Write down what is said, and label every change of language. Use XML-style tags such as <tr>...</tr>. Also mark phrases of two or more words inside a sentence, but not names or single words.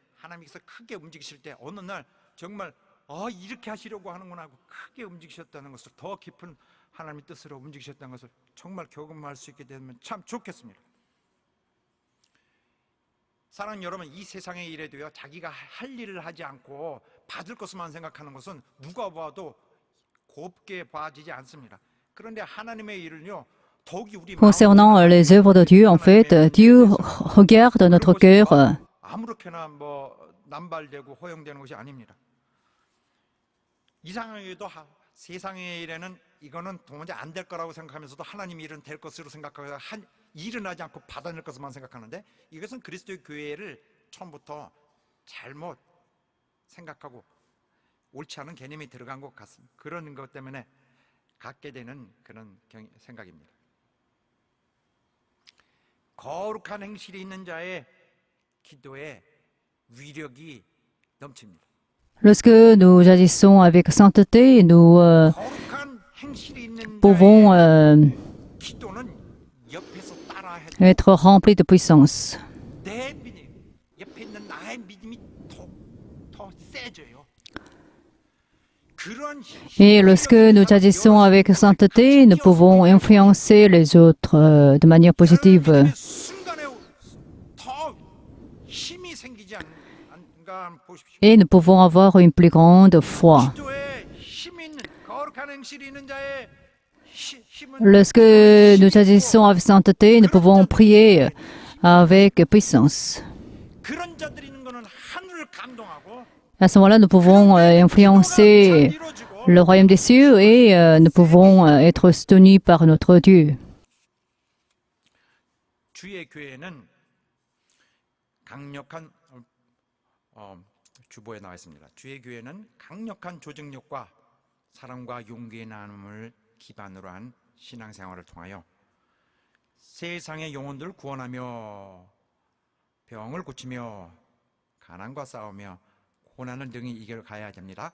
<ko>하나님께서 크게 움직이실 때 어느 날 정말 이렇게 하시려고 하는구나 하고 크게 움직이셨다는 것을, 더 깊은 하나님의 뜻으로 움직이셨다는 것을 정말 경험할 수 있게 되면 참 좋겠습니다. 사랑하는 여러분, 이 세상의 일에도요, 자기가 할 일을 하지 않고 받을 것만 생각하는 것은 누가 봐도 곱게 봐지지 않습니다. 그런데 하나님의 일을요, 더욱이 우리</ko> <fr>concernant les œuvres de Dieu, en fait, Dieu regarde notre cœur.</fr> <ko>아무렇게나 남발되고 허용되는 것이 아닙니다. 이상하게도 세상의 일에는 이거는 도무지 안 될 거라고 생각하면서도 하나님 일은 될 것으로 생각하고 일은 하지 않고 받아낼 것만 생각하는데, 이것은 그리스도의 교회를 처음부터 잘못 생각하고 옳지 않은 개념이 들어간 것 같습니다. 그런 것 때문에 갖게 되는 그런 생각입니다. 거룩한 행실이 있는 자의 기도에 위력이 넘칩니다.</ko> <fr>Lorsque nous agissons avec sainteté, nous</fr> <ko>거룩한 행실이 있는</ko> <fr>pouvons</fr> <ko>자의 기도는 옆에서 따라해</ko> <fr>être remplis de puissance.</fr> <ko>내 믿음, 옆에 있는 나의 믿음이 더 세져요. 그런</ko> <fr>Et lorsque nous agissons avec sainteté, nous pouvons influencer les autres de manière positive.</fr> <ko>여러분의 순간에 더 힘이 생기지 않는가 한번 보십시오.</ko> <fr>Et nous pouvons avoir une plus grande foi.</fr> <ko>기도에 힘 있는 거룩한 행실이 있는 자의 힘은</ko> <fr>Lorsque nous agissons avec sainteté, nous pouvons prier avec puissance.</fr> <ko>그런 자들이 있는 거는 하늘을 감동하고</ko> <fr>À ce moment-là, nous pouvons influencer le royaume des cieux et nous pouvons être soutenus par notre Dieu.</fr> <ko>주의 교회는 강력한 주보에 나와 있습니다. 주의 교회는 강력한 조직력과 사랑과 용기의 나눔을 기반으로 한 신앙생활을 통하여 세상의 영혼들을 구원하며 병을 고치며 가난과 싸우며 고난을 능히 이겨가야 됩니다.</ko>